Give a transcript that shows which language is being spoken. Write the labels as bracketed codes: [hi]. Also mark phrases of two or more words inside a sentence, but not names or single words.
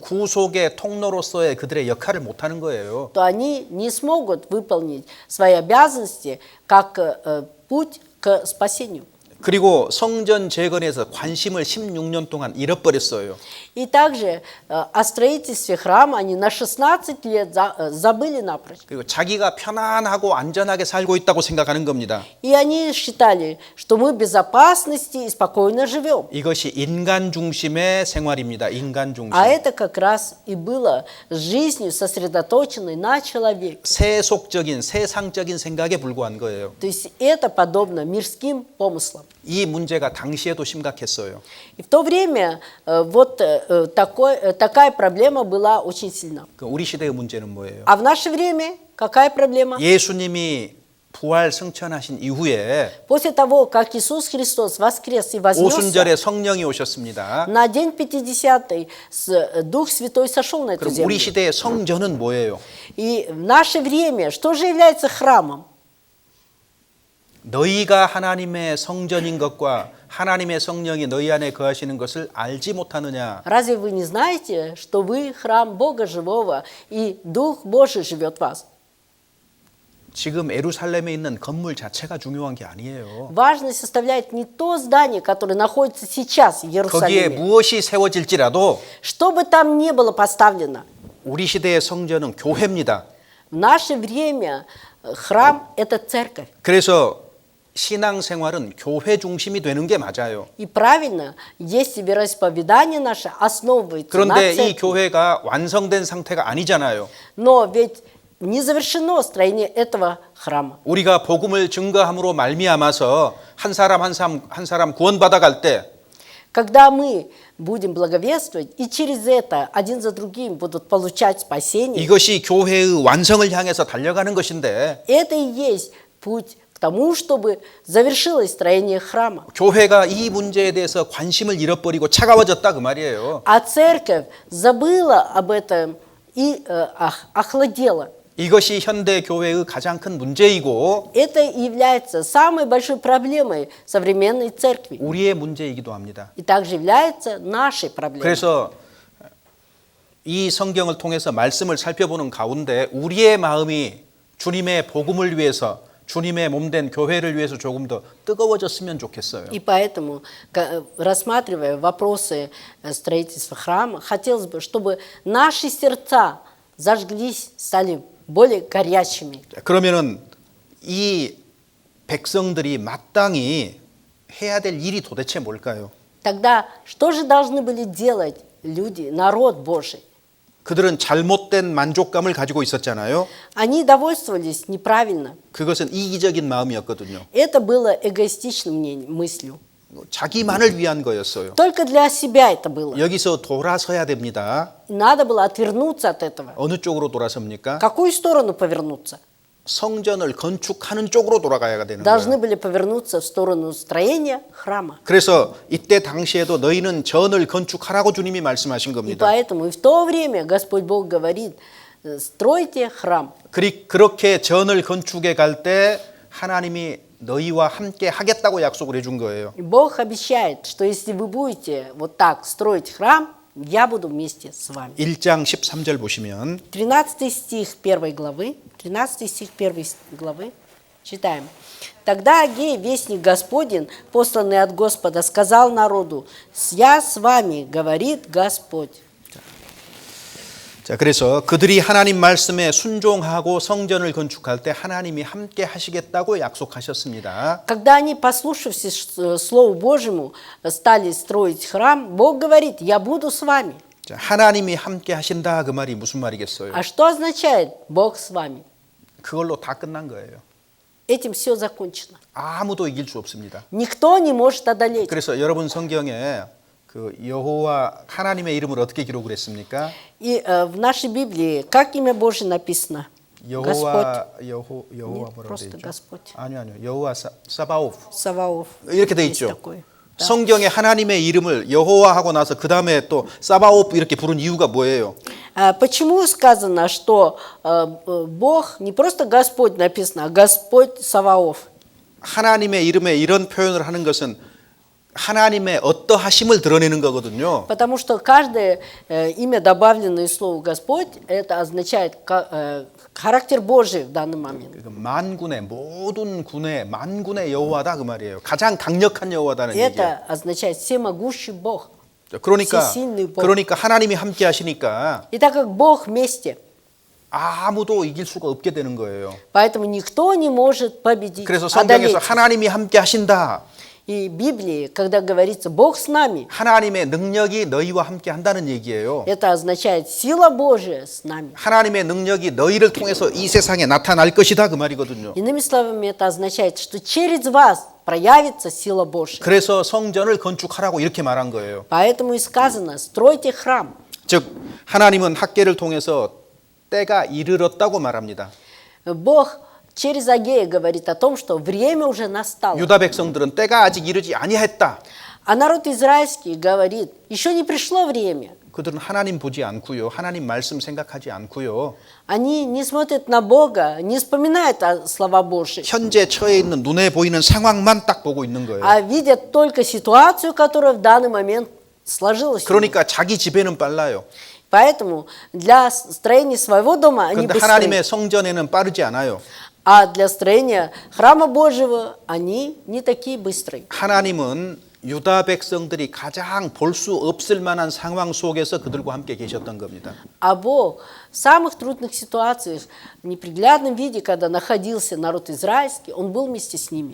[ko] 구속의 통로로서의 그들의 역할을 못하는 거예요. [ru] То они не смогут выполнить свои обязанности как путь к спасению. [ko] 그리고 성전 재건에서 관심을 16년 동안 잃어버렸어요. [ru] И также о строительстве храма они на 16 лет забыли напрочь. [ko] 그리고 자기가 편안하고 안전하게 살고 있다고 생각하는 겁니다. [ru] И они считали, что мы в безопасности и спокойно живем. [ko] 이것이 인간 중심의 생활입니다. 인간 중심. [ru] А это как раз и было жизнью, сосредоточенной на человеке. [ko] 세속적인 세상적인 생각에 불과한 거예요. [ru] То есть это подобно мирским помыслам. [ko] 이 문제가 당시에도 심각했어요. [ru] И в то время вот такая проблема была очень сильна. [ko] 우리 시대의 문제는 뭐예요? [ru] А в наше время какая проблема? [ko] 예수님이 부활 승천하신 이후에 [ru] После того, как Иисус Христос воскрес и вознесся, [ko] 오순절에 성령이 오셨습니다. [ru] на день 50-й Дух Святой сошел на эту [ko] 그럼 [ru] землю. [ko] 우리 시대의 성전은 뭐예요? [ru] И в наше время что же является храмом? [ko] 너희가 하나님의 성전인 것과 하나님의 성령이 너희 안에 거하시는 것을 알지 못하느냐? [ru] Разве вы не знаете, что вы храм Бога живого, и Дух Божий живет в вас? [ko] 지금 예루살렘에 있는 건물 자체가 중요한 게 아니에요. [ru] Важность составляет не то здание, которое находится сейчас в [ko] 거기에 [ru] Иерусалиме. [ko] 무엇이 세워질지라도 [ru] Что бы там ни было поставлено, [ko] 우리 시대의 성전은 교회입니다. [ru] в наше время храм – это церковь. [ko] 그래서 신앙생활은 교회 중심이 되는 게 맞아요. [ru] И правильно, если вероисповедание наше основывается на [ko] 그런데 이 [ru] церкви. [ko] 교회가 완성된 상태가 아니잖아요. [ru] Но ведь не завершено строение этого храма. [ko] 우리가 복음을 증거함으로 말미암아서 한 사람 구원받아 갈 때 [ru] Когда мы будем благовествовать, и через это один за другим будут получать спасение, [ko] 이것이 교회의 완성을 향해서 달려가는 것인데 [ru] это и есть путь к тому, чтобы завершилось строение храма. [ko] 교회가 이 문제에 대해서 관심을 잃어버리고 차가워졌다 그 말이에요. [ru] А церковь забыла об этом и охладела. [ko] 이것이 현대 교회의 가장 큰 문제이고 [ru] Это является самой большой проблемой современной церкви. [ko] 우리의 문제이기도 합니다. [ru] И также является нашей проблемой. [ko] 그래서 이 성경을 통해서 말씀을 살펴보는 가운데 우리의 마음이 주님의 복음을 위해서 주님의 몸된 교회를 위해서 조금 더 뜨거워졌으면 좋겠어요. [ru] И поэтому, рассматривая вопросы строительства храма, хотелось бы, чтобы наши сердца зажглись, стали более горячими. [ko] 그러면은 이 백성들이 마땅히 해야 될 일이 도대체 뭘까요? [ru] Тогда что же должны были делать люди, народ Божий? [ko] 그들은 잘못된 만족감을 가지고 있었잖아요. [ru] Они довольствовались неправильно. [ko] 그것은 이기적인 마음이었거든요. [ru] Это было эгоистичным мыслью. [ko] 자기만을 위한 거였어요. [ru] Только для себя это было. [ko] 여기서 돌아서야 됩니다. [ru] И надо было отвернуться от этого. [ko] 어느 쪽으로 돌아섭니까? [ru] В какую сторону повернуться? [ko] 성전을 건축하는 쪽으로 돌아가야 되는 [ru] Должны [ko] 거예요. [ru] были повернуться в сторону строения храма. [ko] 그래서 이때 당시에도 너희는 전을 건축하라고 주님이 말씀하신 [ru] И [ko] 겁니다. [ru] поэтому и в то время Господь Бог говорит, стройте храм. [ko] 그렇게 전을 건축해 갈 때 하나님이 너희와 함께 하겠다고 약속을 해준 거예요. [ru] И Бог обещает, что если вы будете вот так строить храм, я буду вместе с вами. [ko] 1장 13절 보시면 [ru] 13 стих 1 главы, 13 стих 1 главы, читаем. Тогда Агей, вестник Господень, посланный от Господа, сказал народу, «Я с вами, говорит Господь». [ko] 자, 그래서 그들이 하나님 말씀에 순종하고 성전을 건축할 때 하나님이 함께 하시겠다고 약속하셨습니다. [ru] Когда они, послушавшись Слову Божьему, стали строить храм, Бог говорит, «Я буду с вами». [ko] 자, 하나님이 함께 하신다 그 말이 무슨 말이겠어요? [ru] А что означает «Бог с вами»? [ko] 그걸로 다 끝난 거예요. [ru] Этим все закончено. [ko] 아무도 이길 수 없습니다. [ru] Никто не может одолеть. [ko] 그래서 여러분 성경에 그 여호와 하나님의 이름을 어떻게 기록을 했습니까? [ru] И в нашей Библии, как имя Божье написано? [ko] 여호와 [ru] Нет, [ko] 뭐라고 돼 [ru] просто [ko] 있죠? [ru] Господь. [ko] 아니요. 여호와 사바오프. [ru] Саваоф. [ko] 이렇게 돼 [ru] Есть [ko] 있죠. [ru] такое. Да. [ko] 성경에 하나님의 이름을 여호와 하고 나서 그 다음에 또 사바오프 이렇게 부른 이유가 뭐예요? [ru] Почему сказано, что Бог не просто Господь написано, а Господь Саваоф? [ko] 하나님의 이름에 이런 표현을 하는 것은 하나님의 어떠하심을 드러내는 거거든요. [ru] Потому что каждое имя, добавленное слову Господь, это означает характер Божий в данный момент. [ko] 만군의 모든 군의 만군의 여호와다 그 말이에요. 가장 강력한 여호와다는 얘기예요. [ru] Это означает всемогущий Бог. [ko] 그러니까 하나님이 함께 하시니까 [ru] И так как Бог вместе, [ko] 아무도 이길 수가 없게 되는 거예요. [ru] поэтому никто не может победить, [ko] 그래서 [ru] одолеть. [ko] 성경에서 하나님이 함께 하신다. [ru] И в Библии, когда говорится «Бог с нами», [ko] 하나님의 능력이 너희와 함께 한다는 얘기예요. [ru] это означает «Сила Божия с нами». [ko] 하나님의 능력이 너희를 통해서 이 세상에 나타날 것이다 그 말이거든요. [ru] Иными словами, это означает, что через вас проявится сила Божья. [ko] 그래서 성전을 건축하라고 이렇게 말한 거예요. [ru] Поэтому и сказано «Стройте храм». [ko] 즉 하나님은 학계를 통해서 때가 이르렀다고 말합니다. [ru] Бог через Агея говорит о том, что время уже настало. [ko] 유다 백성들은 때가 아직 이르지 아니했다. [ru] А народ израильский говорит, еще не пришло время. [ko] 그들은 하나님 보지 않고요. 하나님 말씀 생각하지 않고요. [ru] Они не смотрят на Бога, не вспоминают о слова Божьи, [ko] 현재 처해 있는 눈에 보이는 상황만 딱 보고 있는 거예요. [ru] а видят только ситуацию, которая в данный момент сложилась. у них. [ko] 그러니까 자기 집에는 빨라요. [ru] Поэтому для строения своего дома они [ko] 그런데 [ru] быстрее, [ko] 하나님의 성전에는 빠르지 않아요. [ru] а для строения храма Божьего они не такие быстрые. [ko] 하나님은 유다 백성들이 가장 볼 수 없을 만한 상황 속에서 그들과 함께 계셨던 겁니다. [ru] А Бог в самых трудных ситуациях, в неприглядном виде, когда находился народ израильский, Он был вместе с ними.